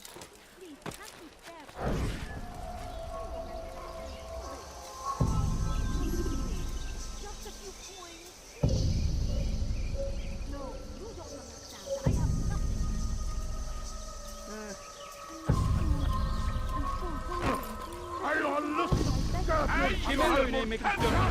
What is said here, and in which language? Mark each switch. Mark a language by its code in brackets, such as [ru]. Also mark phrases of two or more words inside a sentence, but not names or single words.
[en] Please, can't you spare? Just a few coins, please. No, you don't understand. I have nothing. I'm so hungry. [ar] أيها اللص الكافر. [tr] Kime boyun eğmek istiyorsun?